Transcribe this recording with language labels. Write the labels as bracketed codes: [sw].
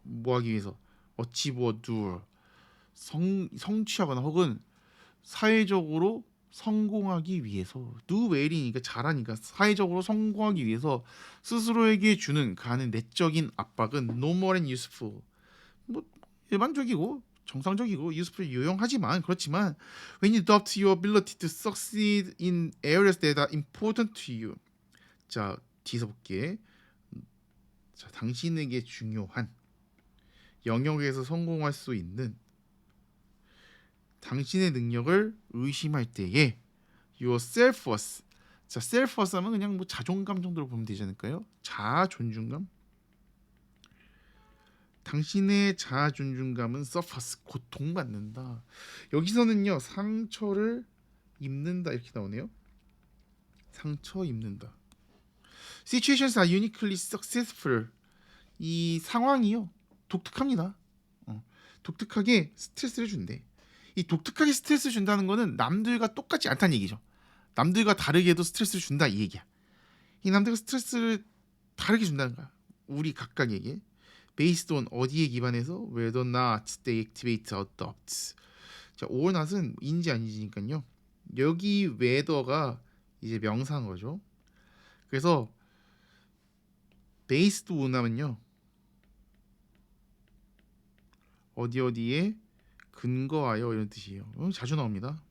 [ko] 뭐 하기 위해서? [en] achieve or do. [ko] 성취하거나 혹은 사회적으로 성공하기 위해서. do well이니까 잘하니까 사회적으로 성공하기 위해서 스스로에게 주는 가는 내적인 압박은 [en] normal and useful. [ko] 뭐 일반적이고 정상적이고 useful 유용하지만, 그렇지만 [en] when you doubt your ability to succeed in areas that are important to you. [ko] 자 뒤에서 볼게. 자 당신에게 중요한 영역에서 성공할 수 있는 당신의 능력을 의심할 때에 [en] your self-worth. [ko] 자 self-worth 하면 그냥 뭐 자존감 정도로 보면 되지 않을까요? 자아 존중감. 당신의 자아 존중감은 suffers 고통받는다. 여기서는요 상처를 입는다 이렇게 나오네요. 상처 입는다. [en] Situations are uniquely successful. [ko] 이 상황이요 독특합니다. 독특하게 스트레스를 준대. 이 독특하게 스트레스 준다는 거는 남들과 똑같지 않다는 얘기죠. 남들과 다르게도 스트레스를 준다 이 얘기야. 이 남들과 스트레스를 다르게 준다는 거야. 우리 각각에게. [en] Based on [ko] 어디에 기반해서 [en] whether or not they activate or adopt. [ko] 자, or not은 인지 아닌지니까요. 여기 whether가 이제 명사인 거죠. 그래서 based on 하면요. 어디에 근거하여 이런 뜻이에요. 자주 나옵니다.